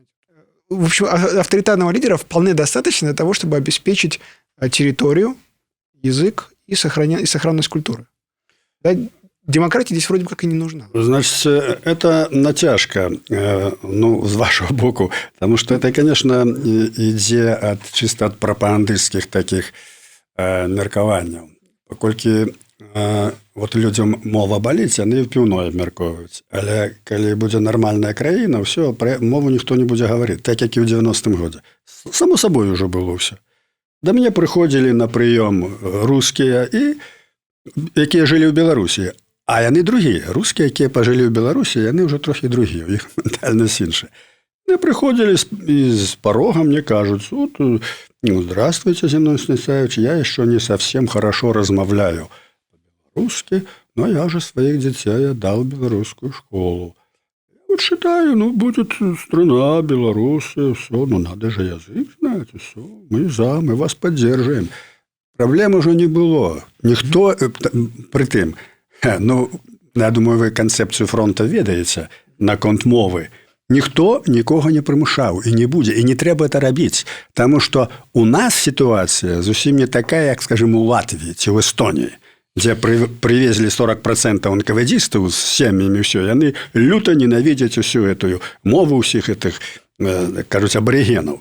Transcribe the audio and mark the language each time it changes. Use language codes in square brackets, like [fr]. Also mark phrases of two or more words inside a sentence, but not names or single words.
[ru] В общем, авторитарного лидера вполне достаточно для того, чтобы обеспечить территорию, язык и сохранность культуры. Да? Демократия здесь вроде как и не нужна. Значит, это натяжка, с вашего боку, потому что это, конечно, идея чисто от пропагандистских таких меркаванняў. [be] Паколькі вот людям мова баліць, яны піўное абмяркоўваюць. Але калі будзе нармальная краіна, ўсё, мову ніхто не будзе гаварыць, так як і ў 90-м годзе. Само сабой уже было ўсё. Да мне прыходзілі на прыём рускія, якія жылі ў Беларусі. А яны другія. Рускія, якія пажылі ў Беларусі, яны ўжо трохі другія, у іх ментальнасць іншая. Мне прыходзілі з парога, мне кажуць, [ru] здравствуйте, Зиной Станиславович, я еще не совсем хорошо размовляю по-белорусски, но я же своих детей отдал в белорусскую школу. Вот считаю, будет страна, белорусы, все, надо же язык знать, все, мы вас поддерживаем. Проблем уже не было. Никто, при тым, я думаю, вы концепцию фронта [be] ведаеце наконт мовы. Ніхто нікога не прымушаў і не будзе, і не трэба это рабіць, таму што у нас сітуацыя зусім не такая, як, скажем, у Латвіі ці ў Эстоніі, дзе прывезлі 40% НКВДістаў з сем'ямі, ўсё, яны люта ненавідзяць усю эту мову ўсіх гэтых, кажуць, абарыгенаў.